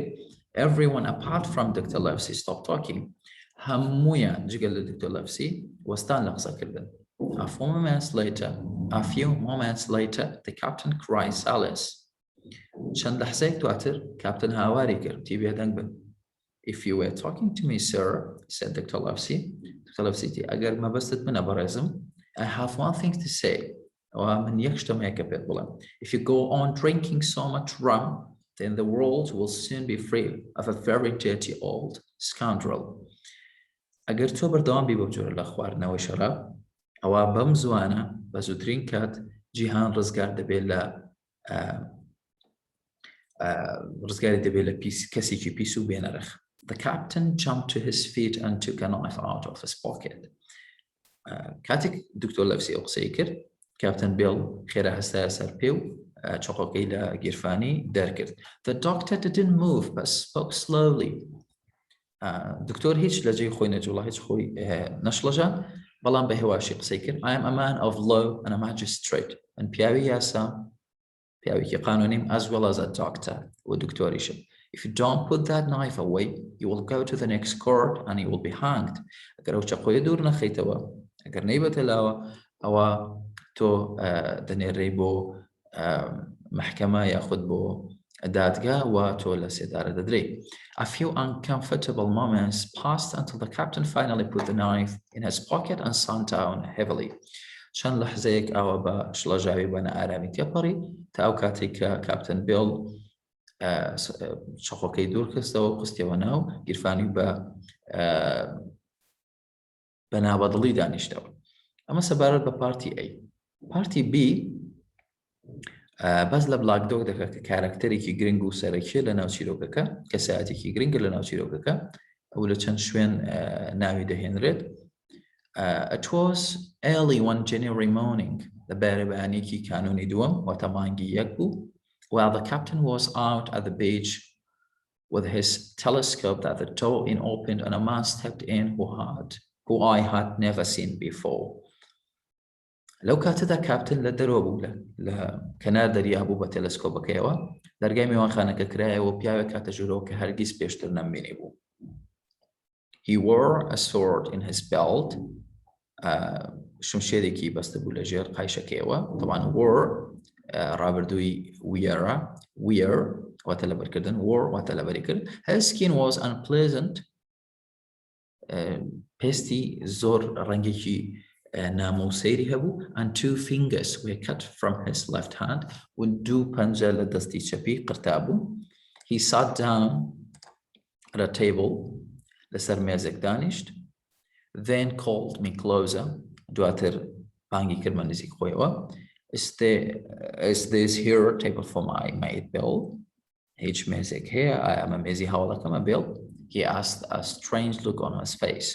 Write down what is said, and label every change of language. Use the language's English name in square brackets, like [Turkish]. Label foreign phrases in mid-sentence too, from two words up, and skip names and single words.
[English] Everyone apart from Dr. Livesey stopped talking. [Central Kurdish] هەموویان جگەل لە Dr. Livesey وەستان لە قسەکردن. [English] A few moments later the captain cried silence. [Central Kurdish] چەند لەحزەیەک دواتر کاپتن هاواری کرد تی بێدەنگ بن. [English] If you were talking to me, sir, said Dr. Livesey. Dr. Livesey [Central Kurdish] ئەگەر مەبەستت منە بەڕێزم [English] I have one thing to say. [Central Kurdish] من یەک شتم هەیە کە پێت بڵێم. [English] If you go on drinking so much rum, then the world will soon be free of a very dirty old scoundrel. [Central Kurdish] ئەگەر تۆ بەردەوام بی بۆ جۆرە لە خواردنەوەی شەراب ئەوە بەم زوانە بە زووترین کات جیهان ڕزگار دەبێت لە ڕزگاری دەبێت لە کەسێکی پیس و بێنەرخ. [English] The captain jumped to his feet and took a knife out of his pocket. [Central Kurdish] کاتێک دکتۆر لەفسی ئەو قسەی کرد کاپتن بیل خێرا هەستایە سەر پێ و چۆقەکەی لە گیرفانی دەرکرد. [English] The doctor didn't move but spoke slowly. [Central Kurdish] دکتۆر هیچ لە جێی خۆی نەجوڵا هیچ خۆی نەشڵەژان بەڵام بە هێواشی قسەی کرد. [English] I am a man of law and a magistrate. [Central Kurdish] من پیاوی یاسا پیاوێکی قانونیم [English] as well as a doctor [Central Kurdish] و دکتۆریشم. [English] If you don't put that knife away, you will go to the next court and you will be hanged. [Central Kurdish] ئەگەر ئەو چەقۆیە دوور نەخەیتەوە ئەگەر نەیبەتە لاوە ئەوە تۆ دەنێڕێی بۆ محکەمە یاخود بۆ دادگا و تۆ لە سێدارە دەدرێ. [English] A few uncomfortable moments passed until the captain finally put the knife in his pocket and sat down heavily. [Central Kurdish] چەند لەحزەیەک ئەوە بە شڵەژاوی بە نەئارامی تێپەڕی تا ئەو کاتێک کە کاپتن بیڵ شەقۆکەی دوور کەستەوە و قستیەوە ناو گیرفانی بە نابەدڵی دانیشتەوە. ئەمە سەبارەت بە پارتی A. پارتی B بەس لە بلاک دۆگ دەکات کە کارکتەرێکی گرنگ و سەرەکیە لە ناو چیرۆکەکە کە سەعاتێکی گرنگە لە ناو چیرۆکەکە ئەو لە چەند شوێن ناوی دەهێنرێت. [English] It was early one January morning. [Central Kurdish] لە بەیانێکی کانونی دووەم واتە مانگی یەک بوو. [English] While the captain was out at the beach with his telescope that the door opened and a man stepped in who I had never seen before. [Central Kurdish] لەو کاتەدا کاپتن لە دەرەوە بوو لە کەنار دەریا بوو بە تەلەسکۆپەکەیەوە دەرگای میوانخانەکە کرایەوە و پیاوێک کاتە ژوورەوە کە هەرگیز پێشتر نەمبینی بوو. [English] He wore a sword in his belt. [Central Kurdish] شمشێرێکی بەستە بوو لە ژێر قایشەکەیەوە. طبعاً wore ڕابردووی wear واتە لەبەرکردن wore واتە لەبەریکرد. [English] His skin was unpleasant. [Central Kurdish] پێستی زۆر ڕەنگێکی نامۆسەیری هەبوو [English] and 2 fingers were cut from his left hand [Central Kurdish] و دوو پەنجە لە دەستی چەپی قرتا بوو. [English] He sat down at a table [Central Kurdish] لەسەر مێزێک دانیشت. [English] Then called me closer. [Central Kurdish] دواتر بانگی کردمە نزیک خۆیەوە. [English] Is this here a table for my mate Bill? [Central Kurdish] هیچ مێزێک هەیە ئایا ئەمە مێزی هاوڵەکەمە Bill? [English] He asked a strange look on his face.